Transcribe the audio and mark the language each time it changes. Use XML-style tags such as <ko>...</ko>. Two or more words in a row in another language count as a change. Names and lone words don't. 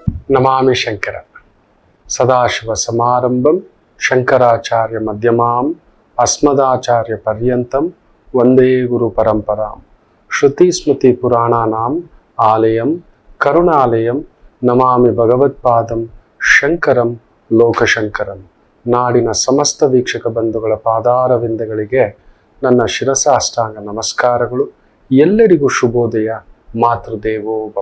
<sa>ನಮಾಮಿ ಶಂಕರ ಸದಾಶಿವ ಸಮಾರಂಭಂ ಶಂಕರಾಚಾರ್ಯ ಮಧ್ಯಮಾಂ ಅಸ್ಮದಾಚಾರ್ಯ ಪರ್ಯಂತಂ ವಂದೇ ಗುರು ಪರಂಪರಾಂ ಶ್ರುತಿ ಸ್ಮೃತಿ ಪುರಾಣಾನಾಂ ಆಲಯಂ ಕರುಣಾಲಯಂ ನಮಾಮಿ ಭಗವತ್ಪಾದಂ ಶಂಕರಂ ಲೋಕಶಂಕರಂ.</sa> <kn>ನಾಡಿನ ಸಮಸ್ತ ವೀಕ್ಷಕ ಬಂಧುಗಳ ಪಾದಾರವಿಂದಗಳಿಗೆ ನನ್ನ ಶಿರಸ ಅಷ್ಟಾಂಗ ನಮಸ್ಕಾರಗಳು. ಎಲ್ಲರಿಗೂ ಶುಭೋದಯ.</kn> <sa>ಮಾತೃದೇವೋ ಭವ.</sa>